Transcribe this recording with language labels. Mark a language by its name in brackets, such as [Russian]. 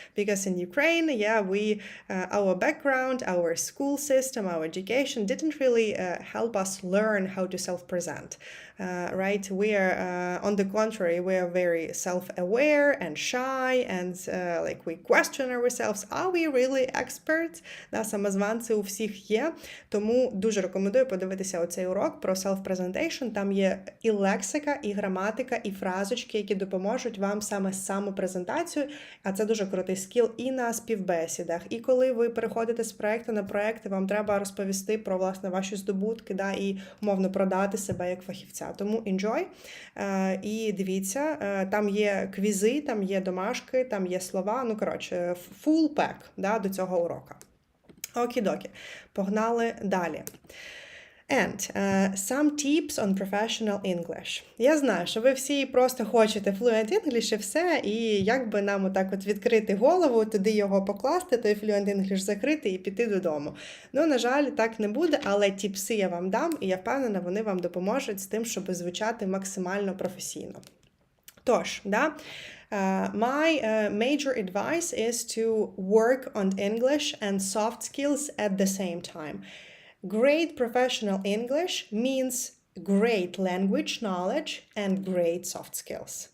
[English] Because in Ukraine, our background, our school system, our education didn't really help us learn how to self-present. Right? We are, on the contrary, we are very self-aware and shy, and we question ourselves. Are we really experts? [Ukrainian] Самозванці у всіх є. Тому дуже рекомендую подивитися оцей урок про self-presentation. Там є і лексика, і граматика, і фразочки, які допоможуть вам саме з самопрезентацією. А це дуже крутий скіл і на співбесідах. І коли ви переходите з проєкту на проєкт, вам треба розповісти про, власне, ваші здобутки, і умовно продати себе як фахівця. Тому enjoy і дивіться, там є квізи, там є домашки, там є слова, full pack до цього урока. Окі-докі, погнали далі. [English] And some tips on professional English. [Ukrainian] Я знаю, що ви всі просто хочете fluent English і все, і як би нам отак відкрити голову, туди його покласти, той fluent English закрити і піти додому. На жаль, так не буде, але тіпси я вам дам, і я впевнена, вони вам допоможуть з тим, щоб звучати максимально професійно. [English] Тож, my major advice is to work on English and soft skills at the same time. Great professional English means great language knowledge and great soft skills.